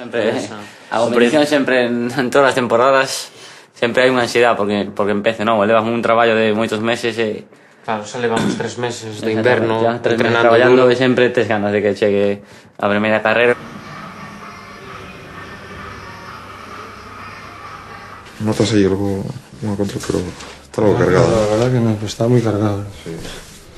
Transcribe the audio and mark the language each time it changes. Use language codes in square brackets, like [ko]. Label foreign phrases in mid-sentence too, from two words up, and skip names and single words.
[gl] A competición sempre, en todas as temporadas, sempre hai unha ansiedade porque empece, non? Levas un traballo de moitos meses e... Claro, xa levamos 3 meses de inverno entrenando traballando, e sempre tes ganas de que chegue a primeira carreira. Notas aí algo, unha contra, pero está algo cargado. [es] La verdad que no, está muy cargado. Sí.